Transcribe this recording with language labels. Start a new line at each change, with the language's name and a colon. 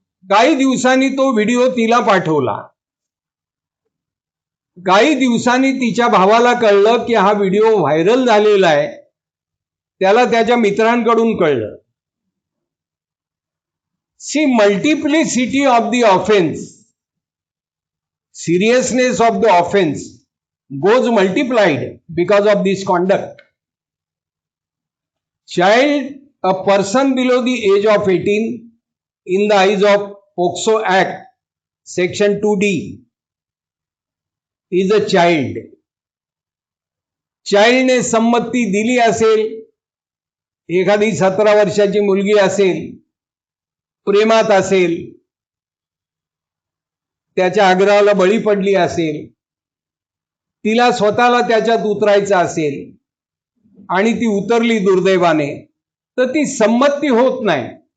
Marathi: काही दिवसांनी तो व्हिडिओ तिला पाठवला. काही दिवसांनी तिच्या भावाला कळलं की हा व्हिडिओ व्हायरल झालेला आहे. त्याला त्याच्या मित्रांकडून कळलं.
English: See, multiplicity of the offense, seriousness of the offense goes multiplied because of this conduct. Child, a person below the age of 18 in the eyes of POCSO Act section 2D is a child.
Marathi: Child ने संमती दिली असेल, एखादी 17 वर्षाची मुलगी असेल, प्रेमात असेल, त्याच्या आग्रहाला बळी पडली असेल, तिला स्वतःला त्याच्यात उतरायचं असेल आणि ती उतरली दुर्दैवाने, तर ती संमती होत नाही.